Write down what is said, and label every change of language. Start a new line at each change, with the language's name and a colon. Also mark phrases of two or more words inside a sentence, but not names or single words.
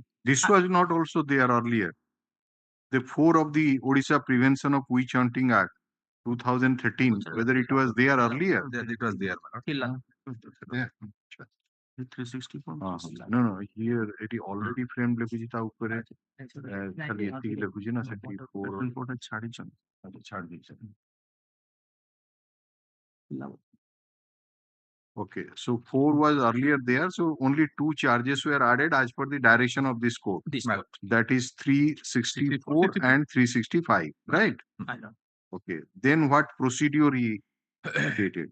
English: This was not also there earlier. The 4 of the Odisha Prevention of Witch Hunting Act 2013, whether it was there earlier. It was there. Yeah. 364. No, here it is already framed
Odia: ଲେଖୁଛି ତା ଉପରେ ଖାଲି ଏତିକି ଲେଖୁଛି ନା ସେଠି 4 ଛାଡିଛନ୍ତି। ଛାଡି ଦେଇଛନ୍ତି।
English: Okay, so 4 was earlier there, so only 2 charges were added as per the direction of this court. That is 364 and 365, right? Okay, then what procedure he stated?